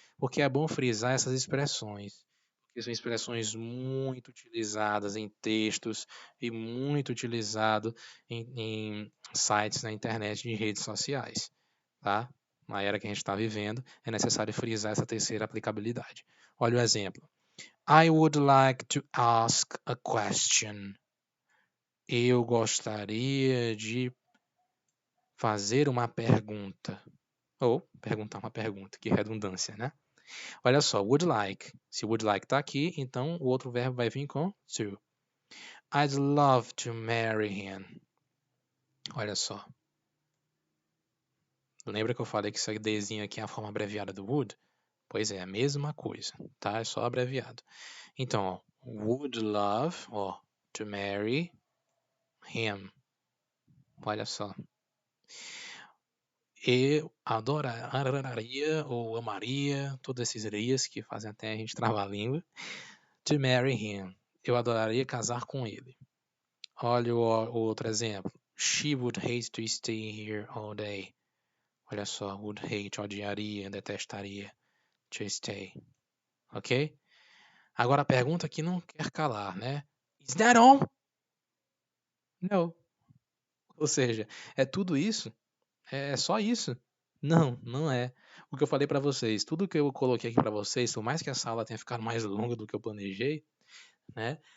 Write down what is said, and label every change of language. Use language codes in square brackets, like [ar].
[pt] Porque é bom frisar essas expressões, porque são expressões muito utilizadas em textos e muito utilizado em sites na internet e em redes sociais, tá? Na era que a gente está vivendo, é necessário frisar essa terceira aplicabilidade. Olha o exemplo. [en] I would like to ask a question. [pt] Eu gostaria de fazer uma pergunta. Ou perguntar uma pergunta, que redundância, né? Olha só, would like. Se would like tá aqui, então o outro verbo vai vir com to. [en] I'd love to marry him. [pt] Olha só. Lembra que eu falei que esse Dzinho aqui é a forma abreviada do would? Pois é, a mesma coisa, tá? É só abreviado. Então, ó, [en] would love, ó, to marry him. [pt] Olha só. Eu adoraria ou amaria, todos esses rias que fazem até a gente travar a língua, [en] to marry him. [pt] Eu adoraria casar com ele. Olha o outro exemplo. [en] She would hate to stay here all day. [pt] Olha só, [en] would hate, [pt] odiaria, detestaria, [en] to stay. Ok? [pt] Agora a pergunta que não quer calar, né? [en] Is that all? No. [pt] Ou seja, é tudo isso? É só isso? Não, não é. O que eu falei para vocês, tudo que eu coloquei aqui para vocês, por mais que a sala tenha ficado mais longa do que eu planejei, né?